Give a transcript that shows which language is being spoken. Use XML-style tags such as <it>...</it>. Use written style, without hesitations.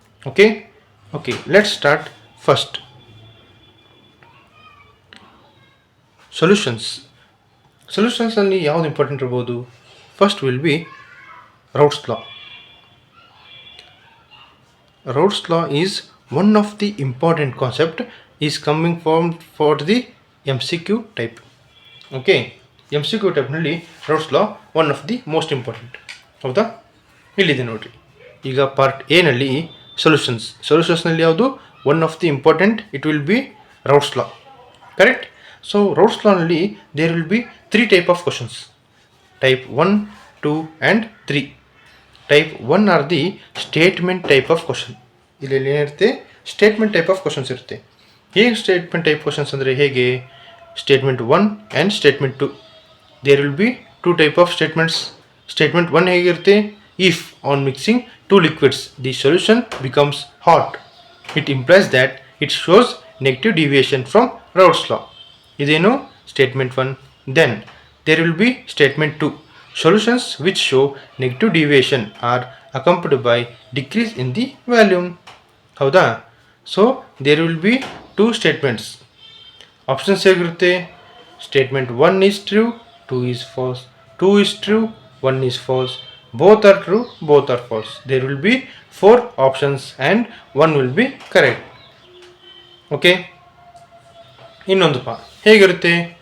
<en>Okay let's start first.</en> <kn>ಸೊಲ್ಯೂಷನ್ಸಲ್ಲಿ ಯಾವುದು important ಇರ್ಬೋದು?</kn> <en>First will be Raoult's law. Raoult's law is one of the important concept is coming from for the MCQ type. Okay, MCQ type ನಲ್ಲಿ Raoult's law one of the most important, ಹೌದಾ?</en> <kn>ಇಲ್ಲಿದೆ ನೋಡ್ರಿ. ಈಗ part A ನಲ್ಲಿ ಸೊಲ್ಯೂಷನ್ಸ್ನಲ್ಲಿ ಯಾವುದು</kn> <en>One of the important? It will be Raoult's law, correct. So Raoult's law ನಲ್ಲಿ there will be 3 type of questions, type 1, 2 and 3. Type 1 are the statement type of question.</en> <kn>ಇಲ್ಲಿ ಏನಿರುತ್ತೆ? Statement type of questions ಇರುತ್ತೆ. ಹೇಗೆ statement type questions ಅಂದರೆ ಹೇಗೆ?</kn> <en>Statement 1 and statement 2. There will be 2 type of statements.</en> <kn>Statement 1 ಹೇಗಿರುತ್ತೆ?</kn> <en>If on mixing 2 liquids the solution becomes hot, it implies that it shows negative deviation from Raoult's law.</en> <kn>ಇದೇನು? Statement 1.</kn> <en>Then there will be statement 2. Solutions which show negative deviation are accompanied by decrease in the volume, ಹೌದಾ? So there will be 2 statements.</en> <kn>Options ಹೇಗಿರುತ್ತೆ?</kn> <en>Statement 1 is true, 2 is false, 2 is true, 1 is false, both are true, both are false. There will be 4 options and 1 will be correct.</en> <kn>Okay, ಇನ್ನೊಂದು ಹೇಗಿರುತ್ತೆ?</kn>